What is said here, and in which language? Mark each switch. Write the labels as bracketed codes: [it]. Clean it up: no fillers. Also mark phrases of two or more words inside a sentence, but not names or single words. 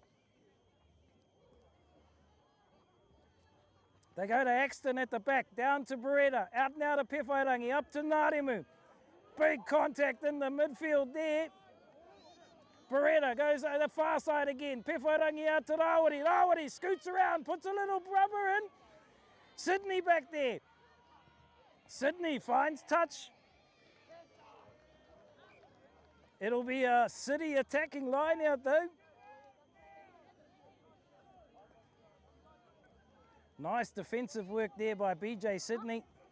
[en] They go to Axton at the back, down to Beretta, out now to Pewhairangi, up to Ngārimu. Big contact in the midfield there. Beretta goes to the far side again. Pewhairangi out to Rawiri. Rawiri scoots around, puts a little rubber in. Sydney back there. Sydney finds touch. It'll be a City attacking line out though. Nice defensive work there by BJ Sydney.